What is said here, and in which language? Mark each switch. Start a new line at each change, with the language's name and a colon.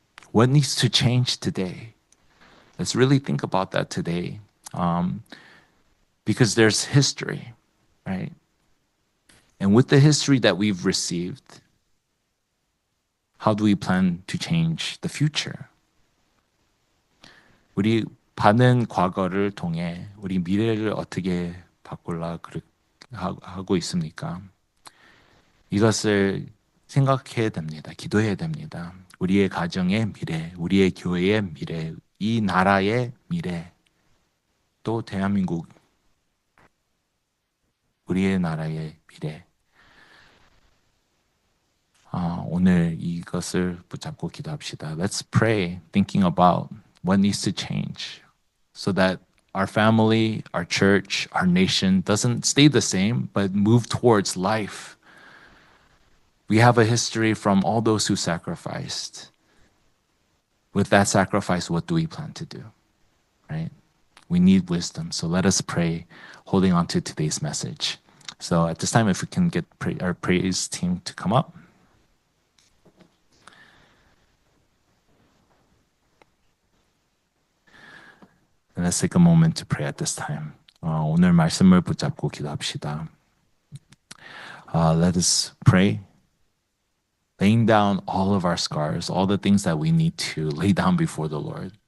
English: What needs to change today? Let's really think about that today. Because there's history, right? And with the history that we've received, how do we plan to change the future?
Korean: 우리 받은 과거를 통해 우리 미래를 어떻게 바꾸려 하고 있습니까? 이것을 생각해야 됩니다. 기도해야 됩니다. 우리의 가정의 미래, 우리의 교회의 미래, 이 나라의 미래, 또 대한민국, 우리의 나라의 미래. 오늘 이것을 붙잡고 기도합시다.
English: Let's pray, thinking about what needs to change, so that our family, our church, our nation doesn't stay the same, but move towards life. We have a history from all those who sacrificed. With that sacrifice, what do we plan to do? Right? We need wisdom. So let us pray, holding on to today's message. So at this time, if we can get our praise team to come up. And let's take a moment to pray at this time.
Korean: 오늘 말씀을 붙잡고 기도합시다.
English: Let us pray, laying down all of our scars, all the things that we need to lay down before the Lord.